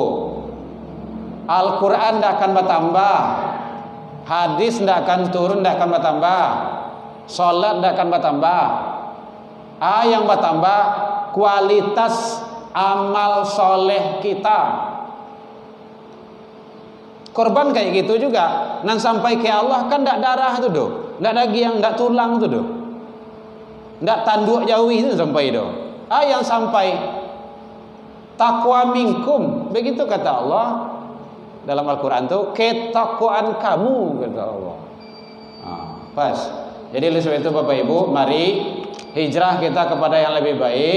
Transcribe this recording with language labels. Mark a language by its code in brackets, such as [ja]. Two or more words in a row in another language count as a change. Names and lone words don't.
[id] Al-Quran tidak akan bertambah, hadis tidak akan turun, tidak akan bertambah, salat tidak akan bertambah. Yang bertambah kualitas amal soleh kita. Korban kayak gitu juga. [min] Nan sampai ke Allah kan ndak darah itu doh, ndak daging, ndak tulang itu doh, ndak tanduk jauh itu sampai doh. [id] Yang sampai [ar] takwa minkum, [id] begitu kata Allah dalam Al-Quran tuh, ketakwaan kamu kata Allah. Pas. Jadi oleh sebab itu Bapak Ibu, mari hijrah kita kepada yang lebih baik.